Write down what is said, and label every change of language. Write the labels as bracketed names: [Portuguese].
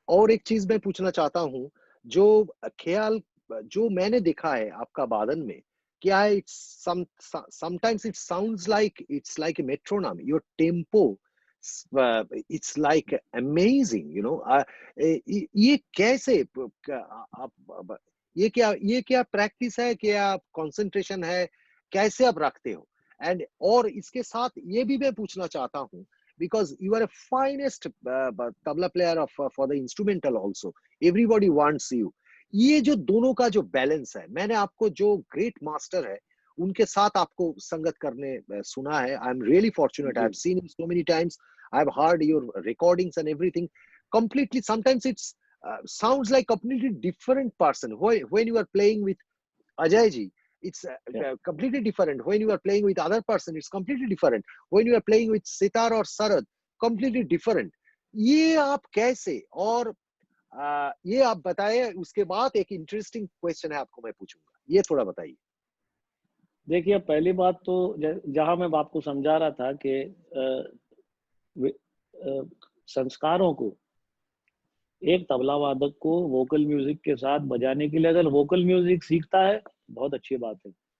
[Hindi] एक चीज मैं पूछना चाहता हूँ, जो ख्याल जो मैंने देखा है आपका वादन में, क्या है, [English] sometimes it sounds like it's like a metronome, your tempo, it's like amazing, you know. [Hindi] ये कैसे आप, ये क्या प्रैक्टिस है, क्या कंसंट्रेशन है, कैसे आप रखते हो? [English] and [Hindi] और इसके साथ ये भी मैं पूछना चाहता हूँ, [English] because you are a finest tabla player of for the instrumental also, everybody wants you. [Hindi] ये जो दोनों का जो बैलेंस है, मैंने आपको जो ग्रेट मास्टर है उनके साथ आपको संगत करने सुना है. [English] I am really fortunate, I have seen him so many times, I have heard your recordings and everything. Completely, sometimes it's sounds like completely different person when you are playing with Ajay ji. It's completely different when you are playing with other person, it's completely different when you are playing with sitar or sarad, completely different. [Hindi] ये आप कैसे, और ये आप बताएं. उसके बाद एक इंटरेस्टिंग क्वेश्चन है आपको मैं पूछूंगा, ये थोड़ा बताइए. देखिए, पहली बात तो जहां मैं आपको समझा रहा था कि संस्कारों को, एक तबला वादक को वोकल म्यूजिक के साथ बजाने के लिए अगर वोकल म्यूजिक सीखता है, बहुत अच्छी बात है.